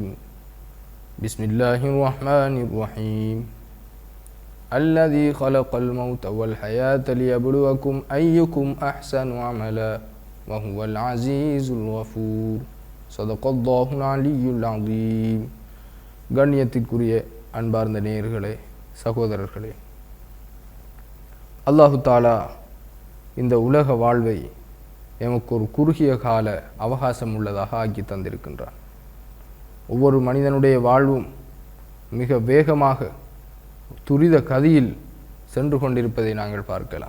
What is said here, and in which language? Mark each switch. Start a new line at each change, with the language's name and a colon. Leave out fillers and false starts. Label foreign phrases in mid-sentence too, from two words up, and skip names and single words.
Arabic: بسم الله الرحمن الرحيم. الذي خلق الموت والحياة ليبلوكم أيكم أحسن عملا وهو العزيز الغفور. صدق الله العلي العظيم.
Tamil: கண்ணியத்திற்குரிய அன்பார்ந்த நேயர்களே, சகோதரர்களே, அல்லாஹு தாலா இந்த உலக வாழ்வை எமக்கு ஒரு குறுகிய கால அவகாசம் உள்ளதாக ஆக்கி தந்திருக்கின்றான். ஒவ்வொரு மனிதனுடைய வாழ்வும் மிக வேகமாக துரித கதியில் சென்று கொண்டிருப்பதை நாங்கள் பார்க்கலாம்.